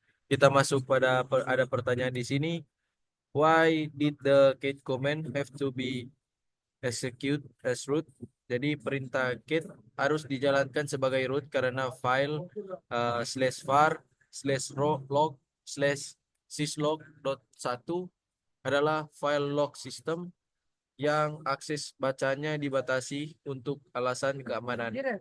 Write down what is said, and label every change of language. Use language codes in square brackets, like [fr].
[id] Kita masuk pada ada pertanyaan di sini. [en] Why did the cat command have to be execute as root? [id] Jadi perintah cat harus dijalankan sebagai root karena file /var/log syslog.1 adalah file log system yang akses bacanya dibatasi untuk alasan keamanan.